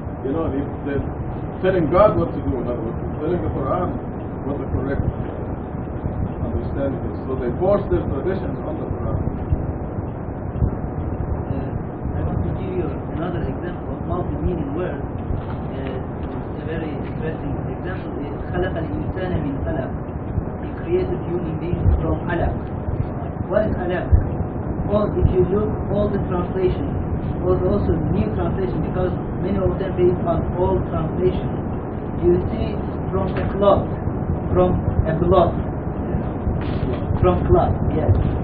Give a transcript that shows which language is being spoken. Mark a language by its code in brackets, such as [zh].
[en] You know, they're telling God what to do, in other words, telling the Quran what the correct understanding is. So they force their traditions on the Quran. I want to give you another example of multi-meaning word. It's a very interesting example. Is [ar] خلق الإنسان من علق. [en] He created human beings from علق. What is علق? Well, if you look all the translations, also new translation, because many of them based on old translation, you see from a cloth, from a blood, from cloth, yes.